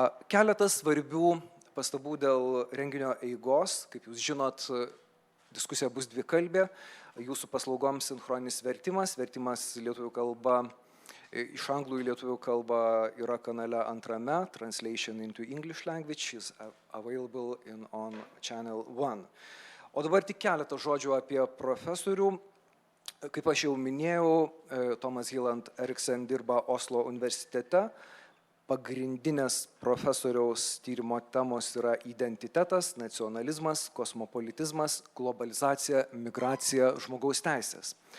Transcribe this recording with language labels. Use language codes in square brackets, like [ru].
[lt] Keletas svarbių pastabų dėl renginio eigos. Kaip jūs žinot, diskusija bus dvikalbė. Jūsų paslaugoms sinchroninis vertimas. Vertimas lietuvių kalba, iš anglų į lietuvių kalbą yra kanale 2. [en] Translation into English language is available on channel 1. [lt] O dabar tik keletą žodžių apie profesorių. Kaip aš jau minėjau, Thomas Hyllandu Eriksenu dirba Oslo universitete. Pagrindinės profesoriaus tyrimo temos yra identitetas, nacionalizmas, kosmopolitizmas, globalizacija, migracija, žmogaus teisės.